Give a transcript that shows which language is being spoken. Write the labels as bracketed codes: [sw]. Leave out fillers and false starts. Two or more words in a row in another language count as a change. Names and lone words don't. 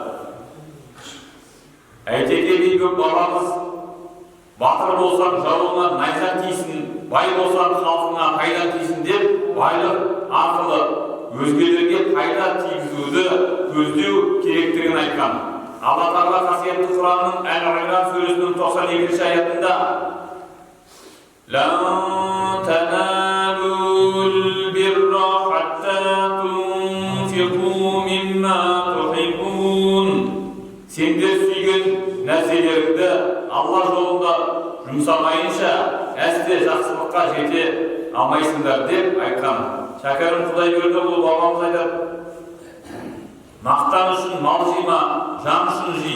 [kk] Әйтеке би бабамыз: «Батыр болсаң жауыңа найза тисін, бай болсаң халқыңа пайда тисін» деп байлық арқылы өзгелерге пайда тигізуді көздеу керектігін айтқан. Алла Тағала қасиетті Құранның Әл-Имран сүресінің 92-ші аятында: [ar] «لن تنالوا البر حتى تنفقوا مما تحبون». [kk] Сендер сүйген нәрселеріңді Алла жолында жұмсамайынша әсте жақсылыққа жете алмайсыңдар деп айтқан. Шәкәрім Құдайберді бұл бабамыз айтады: «Мақтан үшін мал жима, жан үшін жи.